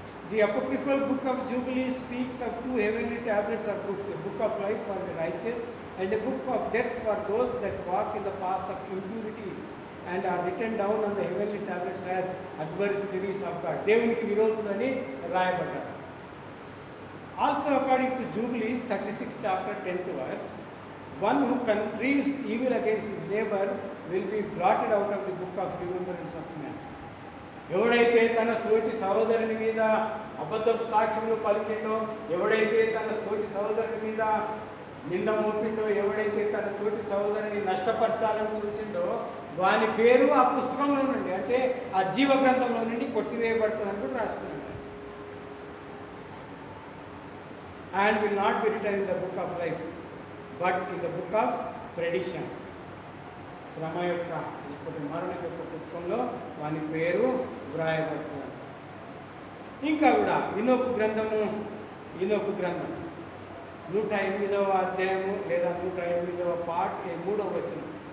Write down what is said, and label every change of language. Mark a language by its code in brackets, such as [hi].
[en] The apocryphal book of Jubilee speaks of two heavenly tablets of books, a book of life for the righteous and a book of death for those that walk in the paths of impurity and are written down on the heavenly tablets as adversaries of God. [te] దేవునికి విరోధులని రాయబడ్డారు. [en] Also according to Jubilees 36 chapter 10th verse, one who conceives evil against his neighbor will be blotted out of the book of remembrance of men. [te] ఎవడైతే తన తోటి సహోదరుని మీద అబద్ధపు సాక్ష్యములు పలికిండో, ఎవడైతే తన తోటి సహోదరుని మీద నింద మోపిండో, ఎవడైతే తన తోటి సహోదరుని నష్టపరచాలని చూసిండో, వాని పేరు ఆ పుస్తకంలో నుండి, అంటే ఆ జీవ గ్రంథంలో నుండి కొట్టివేయబడుతుందని కూడా రాస్తున్నాడు. [en] And will not be written in the book of life, but in the book of perdition. [te] శ్రమ యొక్క లేకపోతే మరణం యొక్క పుస్తకంలో వాని పేరు వ్రాయబడుతుంది. ఇంకా కూడా ఈనోకు గ్రంథము, ఈనోకు గ్రంథం 108వ అధ్యాయము లేదా 108వ పార్ట్ 3వ వచనం.